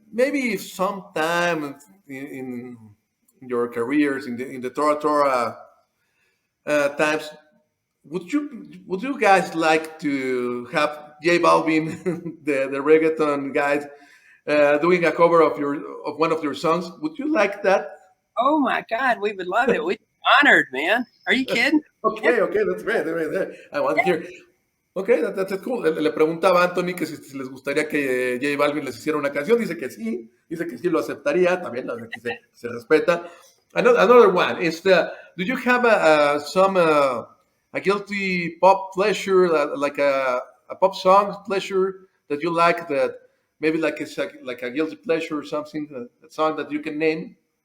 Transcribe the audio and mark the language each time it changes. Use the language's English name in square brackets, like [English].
[English] Maybe sometime in your careers in the ToraTora times, would you guys like to have J Balvin, the reggaeton guys, doing a cover of one of your songs? Would you like that? Oh my God, we would love it. We'd be honored, man. Are you kidding? Okay, that's great. I want to hear. Okay, that's cool. [Spanish] Le preguntaba a Anthony que si les gustaría que J Balvin les hiciera una canción. Dice que sí lo aceptaría. También que se respeta. [English] Another one is do you have a guilty pop pleasure, like a pop song pleasure that you like, that maybe like it's like a guilty pleasure or something, a song that you can name?